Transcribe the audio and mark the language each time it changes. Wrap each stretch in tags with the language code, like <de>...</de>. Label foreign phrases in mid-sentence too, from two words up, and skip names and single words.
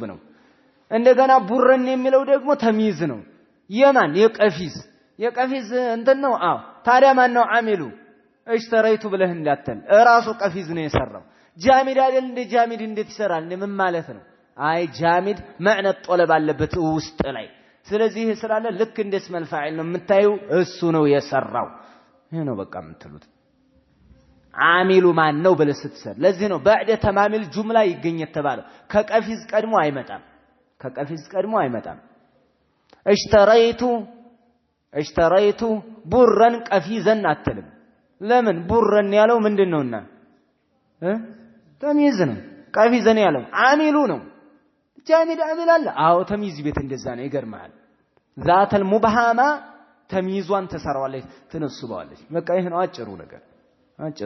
<am>ነው እንደገና ቡረን የሚለው ደግሞ ተምይዝ ነው የማን የቀፊዝ እንትን ነው ታዲያ ማን ነው</am> <ar>عامله اشتريت</ar> <am>ብለህ እንዳትል ራሱ ቀፊዝ ነው የሰራው ጃሚድ አይደል እንደ ጃሚድ እንዴት ይሰራል ምን ማለት ነው አይ ጃሚድ</am> <ar>معنى طلب</ar> <am>አለበት ውስጥ ላይ ስለዚህ ስላለ ልክ እንደ</am> <ar>اسم الفاعل</ar> <am>ነው የምታዩ እሱ ነው የሰራው ይሄ ነው በቃ የምትሉት አሚሉ ማን ነው ብለህ ስትሰር ለዚህ ነው</am> <ar>بعد تمام الجمله</ar> <am>ይገኝ የተባለው ከቀፊዝ ቀድሞ አይመጣም</am> <ar>اشتريت برا قفيزا</ar> <am>አትልም ለምን ቡረን ያለው ምንድነውና ተምይዝ ነው ቀፊዘን ያለው አሚሉ ነው ጃሚድ አሚል አለ ተምይዝ ቤት እንደዛ ነው ይገርማል</am> <ar>ذات المبهمة</ar> <am>ተምይዟን ተሰራዋለች ትነስባለች በቃ ይሄ ነው አጭሩ</am>